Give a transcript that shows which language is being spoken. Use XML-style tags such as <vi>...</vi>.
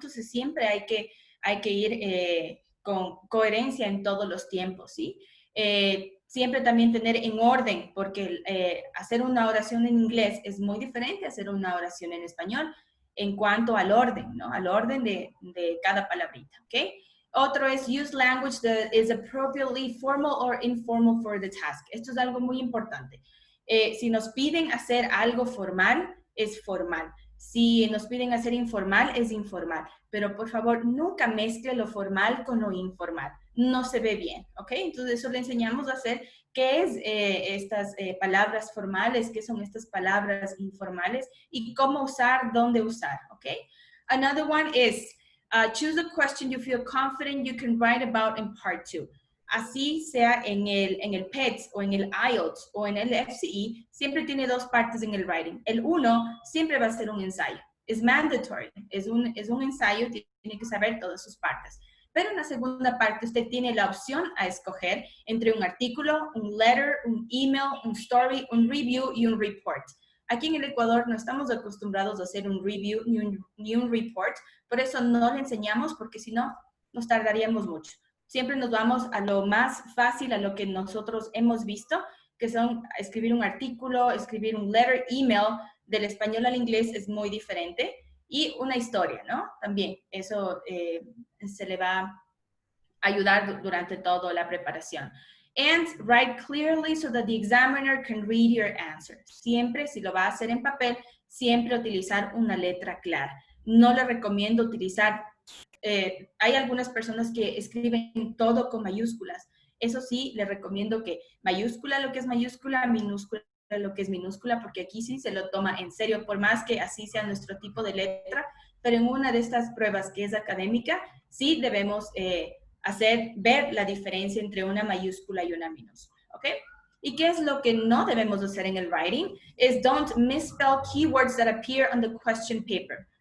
<es>Entonces siempre hay que ir con coherencia en todos los tiempos, ¿sí? Siempre también tener en orden, porque hacer una oración en inglés es muy diferente a hacer una oración en español en cuanto al orden, ¿no? Al orden de cada palabrita, ¿ok? Otro es</es> <en>use language that is appropriately formal or informal for the task.</en> <es>Esto es algo muy importante. Si nos piden hacer algo formal, es formal. Si nos piden hacer informal, es informal. Pero por favor, nunca mezcle lo formal con lo informal. No se ve bien, ¿ok? Entonces eso le enseñamos a hacer qué es estas palabras formales, qué son estas palabras informales y cómo usar, dónde usar, ¿ok?</es> <en>Another one is choose a question you feel confident you can write about in part 2.</en> <es>Así sea en el PETS o en el IELTS o en el FCE, siempre tiene dos partes en el writing. El uno siempre va a ser un ensayo. Es mandatory, es un ensayo, tiene que saber todas sus partes. Pero en la segunda parte usted tiene la opción a escoger entre un artículo, un letter, un email, un story, un review y un report. Aquí en el Ecuador no estamos acostumbrados a hacer un review ni un report, por eso no le enseñamos porque si no nos tardaríamos mucho. Siempre nos vamos a lo más fácil, a lo que nosotros hemos visto, que son escribir un artículo, escribir un letter, email, del español al inglés es muy diferente, y una historia, ¿no? También eso se le va a ayudar durante toda la preparación.</es> <en>And write clearly so that the examiner can read your answer.</en> <es>Siempre, si lo va a hacer en papel, siempre utilizar una letra clara. No le recomiendo utilizar, hay algunas personas que escriben todo con mayúsculas. Eso sí, le recomiendo que mayúscula lo que es mayúscula, minúscula lo que es minúscula, porque aquí sí se lo toma en serio, por más que así sea nuestro tipo de letra, pero en una de estas pruebas que es académica, sí debemos ver la diferencia entre una mayúscula y una minúscula, ¿ok? ¿Y qué es lo que no debemos hacer en el writing? Es</es> <en>don't misspell keywords that appear on the question paper.</en>